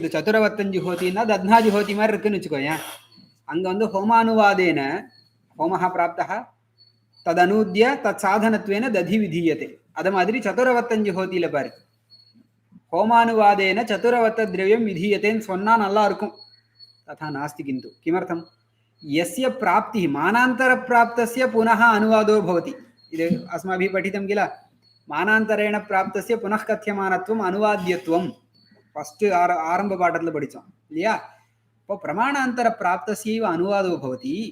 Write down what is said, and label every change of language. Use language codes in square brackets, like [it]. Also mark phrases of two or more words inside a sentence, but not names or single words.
[sa] चतुरवत्तञ्जुहोतिन्ना दध्नाजुहोति [ta] மாதிரி இருக்குன்னு வச்சுக்கோயேன். அங்க [sa] होमानुवादेन होमः प्राप्तः तदनूद्य तत् साधनत्वेन दधि विधीयते. [ta] அது மாதிரி சதுரவத்தஞ்சுஹோத்தியில பாரு, [sa] होमानुवादेन चतुरवत्त द्रव्यम् विधीयत्तेन्नु [ta] சொன்னா நல்லா இருக்கும். [sa] तथा नास्ति। किन्तु किमर्थं? यस्य प्राप्तिः मानान्तर प्राप्तस्य पुनः अनुवादो भवति। इदे अस्माभिः पठितं किल, मानान्तरेण प्राप्तस्य पुनः कथ्यमानत्वम् अनुवाद्यत्वं फस्ट् आरम्भपाठत्ल पठितम् इल्लैया? अपो प्रमाणान्तर प्राप्तस्यैव अनुवादो भवति।